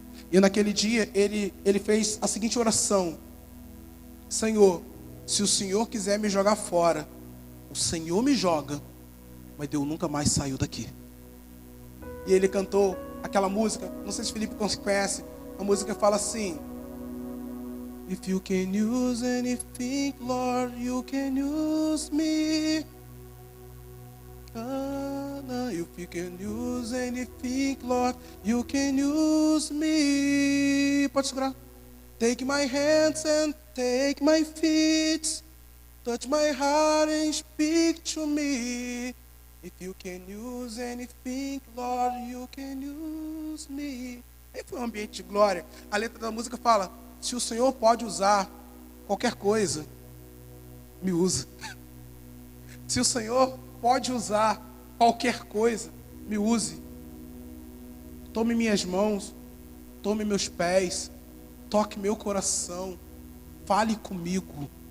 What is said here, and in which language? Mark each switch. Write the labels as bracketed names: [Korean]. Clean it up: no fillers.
[Portuguese] E naquele dia, ele fez a seguinte oração: Senhor, se o Senhor quiser me jogar fora, o Senhor me joga, mas eu nunca mais saio daqui. E ele cantou aquela música, não sei se o Felipe conhece, a música fala assim: If you can use anything, Lord, you can use me. [English] If you can use anything, Lord, you can use me. Pode segurar. Take my hands and take my feet, touch my heart and speak to me. If you can use anything, Lord, you can use me. [Portuguese] Aí foi um ambiente de glória. A letra da música fala: se o Senhor pode usar qualquer coisa, me usa. Se o Senhor pode usar qualquer coisa, me use. Tome minhas mãos, tome meus pés, toque meu coração, fale comigo.